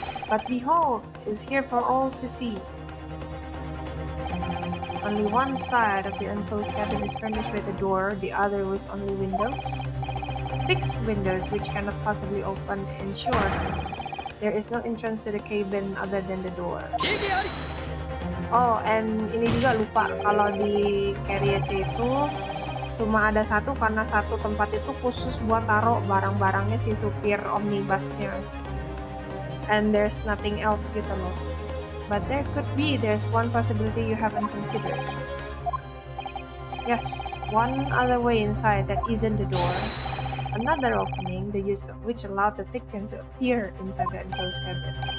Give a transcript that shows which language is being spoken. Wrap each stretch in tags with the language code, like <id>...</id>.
<en>But behold, is here for all to see. Only one side of the enclosed cabin is furnished with a door, the other was only windows. Fixed windows which cannot possibly open. In short, there is no entrance to the cabin other than the door. Oh, and</en> <id>ini juga lupa kalau di carriage itu cuma ada satu karena satu tempat itu khusus buat taruh barang-barangnya si supir omnibusnya.</id> <en>And there's nothing else</en> <id>gitu loh.</id> <en>But there's one possibility you haven't considered. Yes, one other way inside that isn't the door. Another opening, the use of which allowed the victim to appear inside the enclosed cabin.</en>